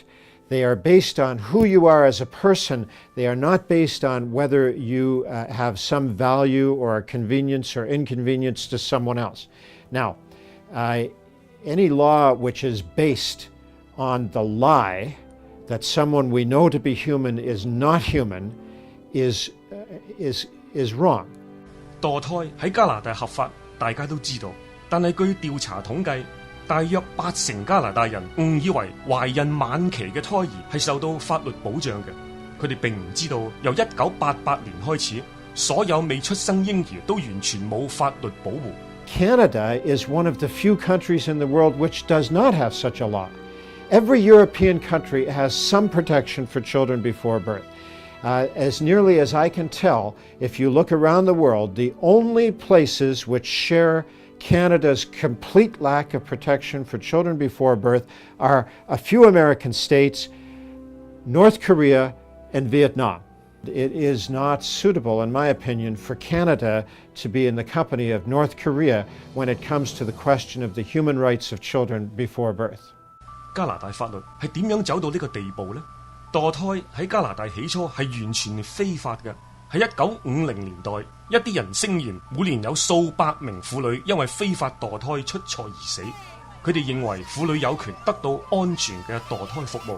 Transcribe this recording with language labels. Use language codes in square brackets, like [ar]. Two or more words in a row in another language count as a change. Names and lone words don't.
[en] They are based on who you are as a person. They are not based on whether you have some value or convenience or inconvenience to someone else. Now, any law which is based on the lie that someone we know to be human is not human is wrong. [yue] 墮胎喺加拿大合法，大家都知道，但係據調查統計，大約80%加拿大人誤以為懷孕晚期嘅胎兒係受到法律保障嘅，佢哋並唔知道由1988年開始，所有未出生嬰兒都完全冇法律保護。 [en] Canada is one of the few countries in the world which does not have such a law. Every European country has some protection for children before birth. As nearly as I can tell, if you look around the world, the only places which share Canada's complete lack of protection for children before birth are a few American states, North Korea, and Vietnam. It is not suitable, in my opinion, for Canada to be in the company of North Korea when it comes to the question of the human rights of children before birth. [yue] 加拿大法律係點樣走到呢個地步呢？墮胎喺加拿大起初係完全非法嘅。喺1950年代，一啲人聲言每年有數百名婦女因為非法墮胎出錯而死。佢哋認為婦女有權得到安全嘅墮胎服務。